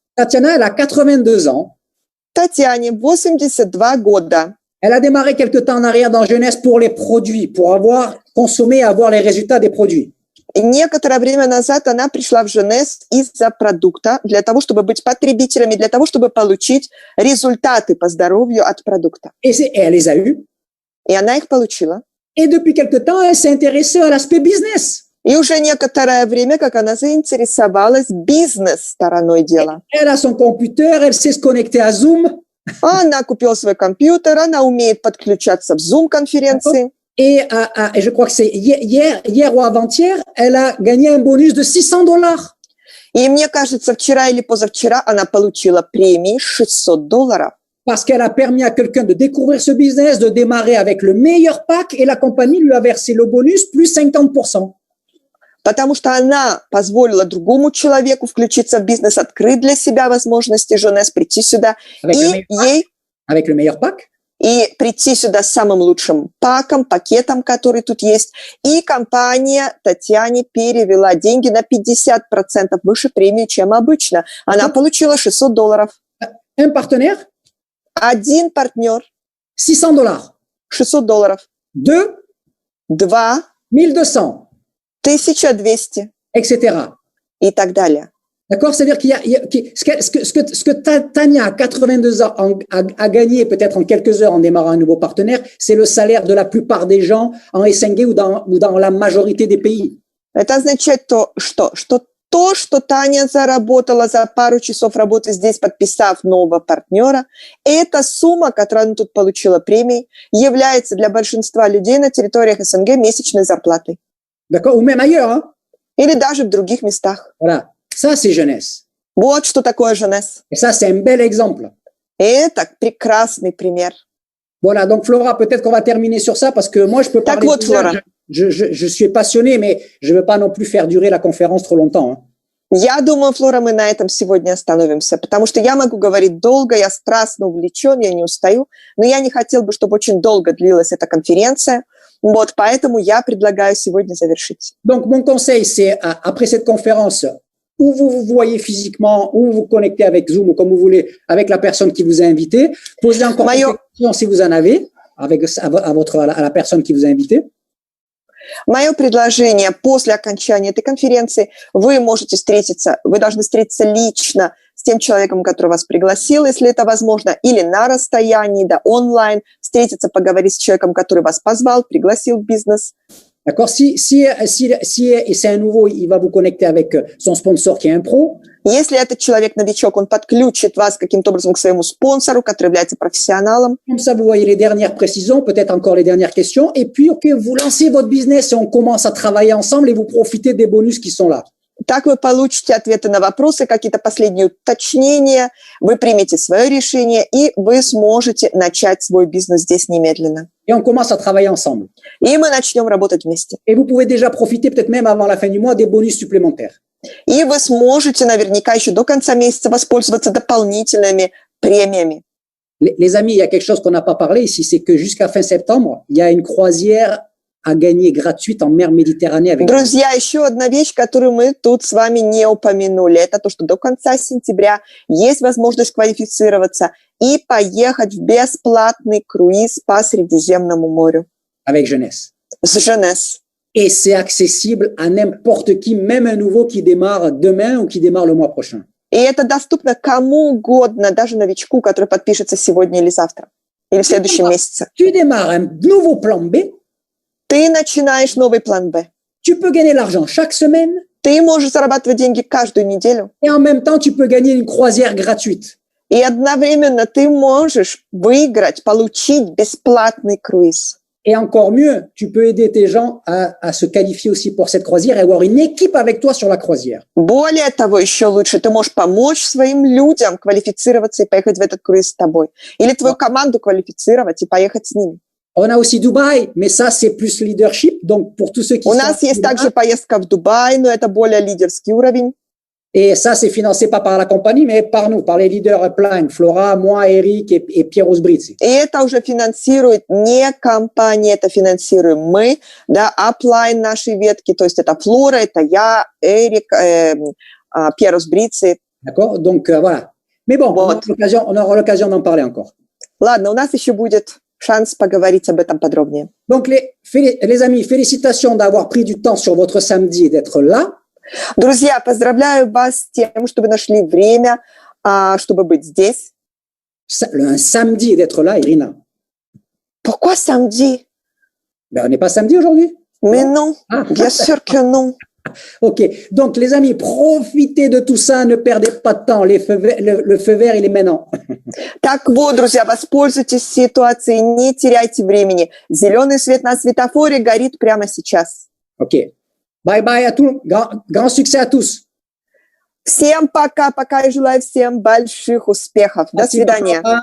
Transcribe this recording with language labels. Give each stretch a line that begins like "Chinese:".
French: Tatiana, elle a 82 ans.
Russian: Татьяне 82 года.
French: Elle a démarré quelque temps en arrière dans Jeunesse pour les produits, pour consommer et avoir les résultats des produits.
Russian: Некоторое время назад она пришла в Jeunesse из-за продукта, для того, чтобы быть потребителями, для того, чтобы получить результаты по здоровью от продукта.
French: Et elle les a eus.
Russian: И она их получила.
French: Et depuis quelque temps, elle s'est intéressée à l'aspect business.
Russian: И уже некоторое время, как она заинтересовалась бизнес-стороной дела.
French: Elle a son computer, elle sait se connecter à Zoom.
Russian: Она купила свой компьютер, она умеет подключаться в Zoom-конференции.
French: Et je crois que c'est hier ou avant-hier, elle a gagné un bonus de $600.
Russian: И мне кажется, вчера или позавчера она получила премии $600.
French: Parce qu'elle a permis à quelqu'un de découvrir ce business, de démarrer avec le meilleur pack et la compagnie lui a versé le bonus plus 50%.
Russian: Потому что она позволила другому человеку включиться в бизнес, открыть для себя возможности Jeunesse, прийти сюда
French: avec le meilleur pack.
Russian: И прийти сюда с самым лучшим пакетом, который тут есть. И компания Татьяне перевела деньги на 50% выше премии, чем обычно. Она получила $600.
French: Un partenaire?
Russian: Один партнер.
French: $600.
Russian: $600.
French: Deux? 1200.
Russian: 1200.
French: Etc.
Russian: И так далее.
French: D'accord? C'est-à-dire ce que Tania, à 82 ans, a gagné peut-être en quelques heures en démarrant un nouveau partenaire, c'est le salaire de la plupart des gens en SNG ou dans la majorité des pays.
Russian: Это означает что Таня заработала за пару часов работы здесь, подписав нового партнера, эта сумма, которую она тут получила премией, является для большинства людей на территориях СНГ месячной зарплатой.
French: D'accord? Ou même ailleurs, hein?
Russian: Или даже в других местах.
French: Voilà. Ça, c'est Jeunesse.
Russian: Вот что такое Jeunesse.
French: Et ça, c'est un bel exemple.
Russian: Это прекрасный пример.
French: Voilà, donc Flora, peut-être qu'on va terminer sur ça parce que moi, je peux parler.
Russian: Так вот, Флора.
French: Je suis passionné, mais je ne veux pas non plus faire durer la conférence trop longtemps. Hein.
Russian: Я думаю, Флора, мы на этом сегодня остановимся, потому что я могу говорить долго, я страстно увлечен, я не устаю, но я не хотел бы, чтобы очень долго длилась эта конференция. Вот, поэтому я предлагаю сегодня завершить.
French: Donc, mon conseil, c'est après cette conférence, où vous vous voyez physiquement, ou vous vous connectez avec Zoom, ou comme vous voulez, avec la personne qui vous a invité. Posez encore des questions si vous en avez, à la personne qui vous a invité.
Russian: Мое предложение: после окончания этой конференции вы должны встретиться лично с тем человеком, который вас пригласил, если это возможно, или на расстоянии, да, онлайн, встретиться, поговорить с человеком, который вас позвал, пригласил в бизнес.
French: D'accord? Si et c'est un nouveau, il va vous connecter avec son sponsor qui est un pro.
Russian: Если этот человек-новичок, он подключит вас каким-то образом к своему спонсору, который является профессионалом.
French: Comme ça, vous voyez les dernières précisions, peut-être encore les dernières questions. Et puis, OK, vous lancez votre business et on commence à travailler ensemble et vous profitez des bonus qui sont là.
Russian: Так вы получите ответы на вопросы, какие-то последние уточнения, вы примете свое решение, и вы сможете начать свой бизнес здесь немедленно.
French: Et on commence à travailler ensemble.
Russian: И мы начнем работать вместе.
French: Et vous pouvez déjà profiter, peut-être même avant la fin du mois, des bonus supplémentaires.
Russian: И вы сможете наверняка еще до конца месяца воспользоваться дополнительными премиями.
French: Les amis, il y a quelque chose qu'on n'a pas parlé ici, c'est que jusqu'à fin septembre, il y a une croisière à gagner gratuite en mer Méditerranée avec...
Russian: Друзья, еще одна вещь, которую мы тут с вами не упомянули, это то, что до конца сентября есть возможность квалифицироваться и поехать в бесплатный круиз по Средиземному морю.
French: Avec jeunesse.
Russian: С Женес.
French: Et c'est accessible à n'importe qui, même un nouveau qui démarre demain ou qui démarre le mois prochain.
Russian: И это доступно кому угодно, даже новичку, который подпишется сегодня или завтра, или в следующем месяце.
French: Tu démarres un nouveau plan B.
Russian: Ты начинаешь новый план Б.
French: Tu peux gagner l'argent chaque semaine.
Russian: Ты можешь зарабатывать деньги каждую неделю.
French: Et en même temps, tu peux gagner une croisière gratuite.
Russian: И одновременно ты можешь выиграть, получить бесплатный круиз.
French: Et encore mieux, tu peux aider tes gens à se qualifier aussi pour cette croisière et avoir une équipe avec toi sur la croisière.
Russian: Более того, еще лучше, ты можешь помочь своим людям квалифицироваться и поехать в этот круиз с тобой. Или твою команду квалифицировать и поехать с ними.
French: On a aussi Dubaï, mais ça, c'est plus leadership. Donc, pour tous ceux qui
Russian: У нас есть также поездка в Дубай, но это более лидерский уровень.
French: Et ça, c'est financé pas par la compagnie, mais par nous, par les leaders upline, Flora, moi, Eric et Pierre Osbritz.
Russian: И это уже финансирует не компания, это финансируем мы, да, upline нашей ветки, то есть это Флора, это я, Эрик, Pierre Osbritz.
French: D'accord? Donc, voilà. Mais bon,
Russian: Вот.
French: on aura l'occasion d'en parler encore.
Russian: Ладно, у нас еще будет шанс поговорить об этом подробнее.
French: Donc, les amis, félicitations d'avoir pris du temps sur votre samedi et d'être là. Друзья, поздравляю вас с тем, что вы нашли время, чтобы быть здесь. Un samedi et d'être là, Irina. Pourquoi samedi? Ben, on n'est pas samedi aujourd'hui? Mais non, Ah. bien sûr que non. Ok, donc les amis, profitez de tout ça, ne perdez pas de temps. Le feu vert, il est maintenant.
Russian: Так вот, друзья, воспользуйтесь ситуацией, не теряйте времени. Зеленый свет на светофоре горит прямо сейчас.
French: Ok. Bye bye à tous. Grand succès à tous.
Russian: Всем пока-пока и желаю всем больших успехов. До свидания.